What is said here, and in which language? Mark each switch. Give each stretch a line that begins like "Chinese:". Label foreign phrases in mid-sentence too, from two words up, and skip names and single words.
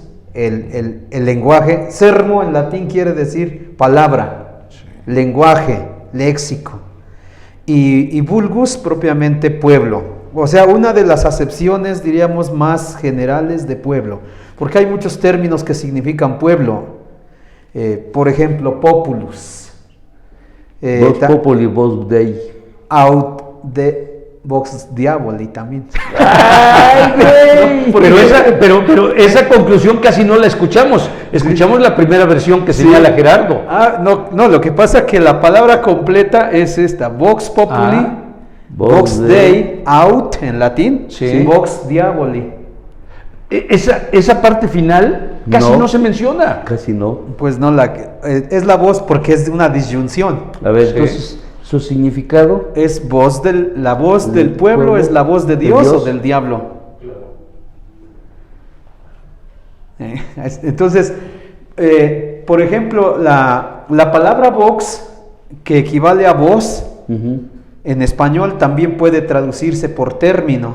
Spanish: El lenguaje, sermo en latín quiere decir palabra, lenguaje, léxico, y vulgus propiamente pueblo, o sea, una de las acepciones, diríamos, más generales de pueblo, porque hay muchos términos que significan pueblo, por ejemplo, populus,
Latin: Vox populi, vox dei. out de vox diaboli también.
Spanish: ¡Ay, güey! Pero esa conclusión casi no la escuchamos. Escuchamos la primera versión que señala Gerardo. No, lo que pasa es que la palabra completa es esta:
Latin: vox populi, vox dei,
Spanish: out en latín, Sí.
Latin: vox diaboli.
Spanish: Esa parte final casi no se menciona. Casi no. Pues no, es la voz porque es de una disyunción. A ver, Sí. entonces, su significado. Es la voz del pueblo, es la voz de Dios o del diablo. Entonces, por ejemplo, la palabra vox, que equivale a voz, en español también puede traducirse por término.